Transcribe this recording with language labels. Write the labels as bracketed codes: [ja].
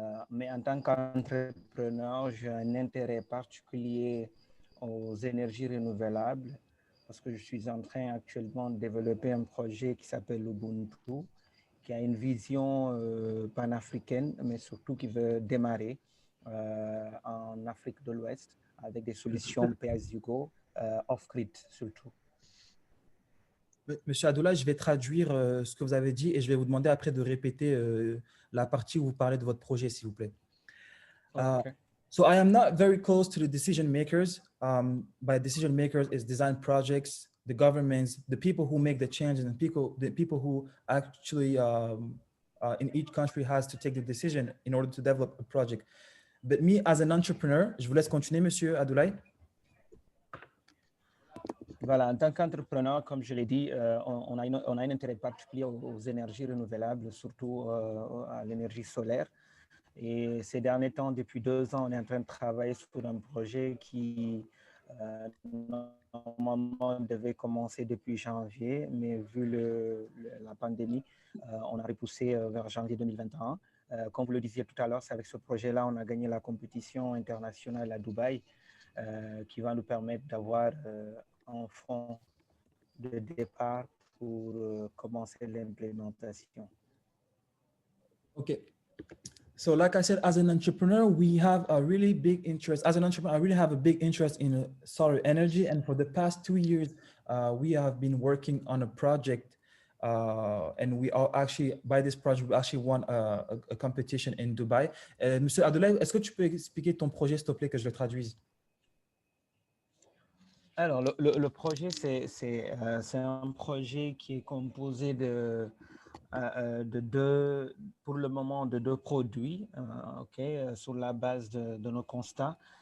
[fr] Mais en tant qu'entrepreneur, j'ai un intérêt particulier aux énergies renouvelables parce que je suis en train actuellement de développer un projet qui s'appelle Ubuntu, qui a une vision panafricaine, mais surtout qui veut démarrer en Afrique de l'Ouest avec des solutions pay-as-you-go off-grid surtout. Monsieur Adoula, je vais traduire ce que vous avez dit et je vais vous demander après de répéter la partie où vous parlez de votre projet, s'il vous plaît. [en] Okay. So I am not very close to the decision makers. By decision makers is design projects, the governments, the people who make the change, and the people who actually in each country has to take the decision in order to develop a project. But me as an entrepreneur, [fr] je vous laisse continuer, Monsieur Adoulaye. Voilà, en tant qu'entrepreneur, comme je l'ai dit, on a un intérêt particulier aux énergies renouvelables, surtout à l'énergie solaire. Et ces derniers temps, depuis 2 ans, on est en train de travailler sur un projet qui normalement devait commencer depuis janvier, mais vu la pandémie, on a repoussé vers janvier 2021. Comme vous le disiez tout à l'heure, c'est avec ce projet-là, on a gagné la compétition internationale à Dubaï, qui va nous permettre d'avoir un fonds de départ pour commencer l'implémentation. [en] Okay. So like I said, as an entrepreneur, we have a really big interest. As an entrepreneur, I really have a big interest in solar energy. And for the past 2 years, we have been working on a project. And we are actually, by this project, we actually won a competition in Dubai. [fr] Monsieur Adoulaye, est-ce que tu peux expliquer ton projet, s'il te plaît, que je le traduise? Alors, le projet, c'est un projet qui est composé de deux, pour le moment, moment de deux produits, sur la base de nos constats.